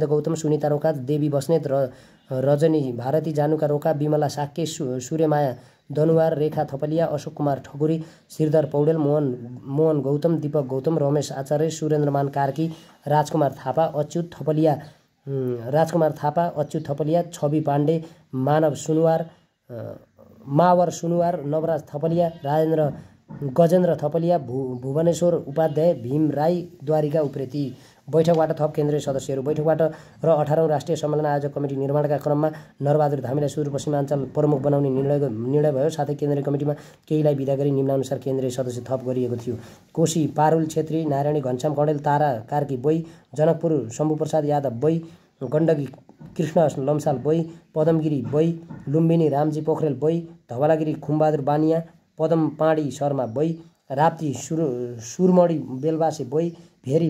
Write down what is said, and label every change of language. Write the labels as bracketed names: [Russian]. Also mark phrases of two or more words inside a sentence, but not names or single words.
[Nepali] गौतम, सुनिता रोका, देवी बस्नेत, रजनी भारती, जानुका रोका, विमला साक्के, सूर्यमाया दनुवार, रेखा थपलिया, अशोक कुमार ठकुरी, श्रीधर पौडेल, मोहन गौतम, दीपक गौतम, रमेश आचार्य, सुरेन्द्रमान कार्की, राजकुमार थापा, अच्युत थपलिया, छवि पाण्डे, मावर सुनुवार, नवराज थपलिया, गजेन्द्र थपलिया, भुवनेश्वर उपाध्याय, भीम राई, द्वारिका उप्रेती। बैठकबाट थप केन्द्रीय सदस्यहरू। बैठकबाट र 18औं राष्ट्रिय सम्मेलन आयोजक कमिटी निर्माणका क्रममा नरबहादुर धामीलाई सुदूरपश्चिमाञ्चल प्रमुख बनाउने निर्णय भयो। साथै केन्द्रीय कमिटीमा केहीलाई विदा गरी निम्नानुसार केन्द्रीय सदस्य थप गरिएको थियो। कोशी पारुल छेत्री, नारायणी घनश्याम कँडेल, तारा कार्की बोई, जनकपुर शम्भुप्रसाद यादव बोई, गण्डकी कृष्ण लम्साल बोई, पदमगिरी बोई, लुम्बिनी रामजी पोखरेल बोई, धवलागिरी खुम्बहादुर बानिया, पदम पाडी शर्मा बोई, राप्ती सुरमणी बेलबासे बोई, भेरी